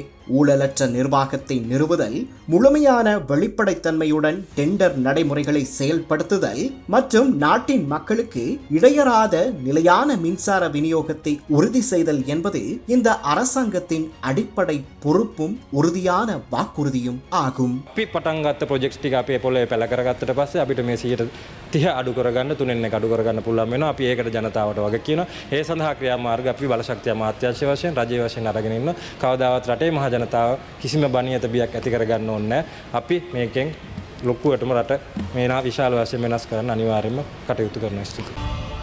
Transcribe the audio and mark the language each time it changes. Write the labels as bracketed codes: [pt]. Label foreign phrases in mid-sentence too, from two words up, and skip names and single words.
[ta] ஊழலற்ற நிர்வாகத்தை நிறுவுதல், முழுமையான வெளிப்படைத்தன்மையுடன் டெண்டர் நடைமுறைகளை செயல்படுத்துதல் மற்றும் நாட்டின் மக்களுக்கு இடையறாத நிலையான மின்சார விநியோகத்தை உறுதி செய்தல் என்பது இந்த அரசாங்கத்தின் அடிப்படை பொறுப்பும் உறுதியான வாக்குறுதியும் ஆகும். [si] ගත්තට පස්සේ අපිට මේ 30 අඩු කරගන්න 3න් 1 අඩු කරගන්න පුළුවන් වෙනවා. අපි ඒකට ජනතාවට වග කියනවා. ඒ සඳහා ක්‍රියාමාර්ග අපි බලශක්තිය අමාත්‍යාංශ වශයෙන් රජයේ වශයෙන් අරගෙන ඉන්නවා. කවදාවත් රටේ මහ ජනතාව කිසිම බනියත බියක් ඇති කරගන්න ඕනේ නැහැ. අපි මේකෙන් ලොකුවටම රට මේ විශාල වශයෙන් වෙනස් කරන්න අනිවාර්යයෙන්ම කටයුතු කරනවා.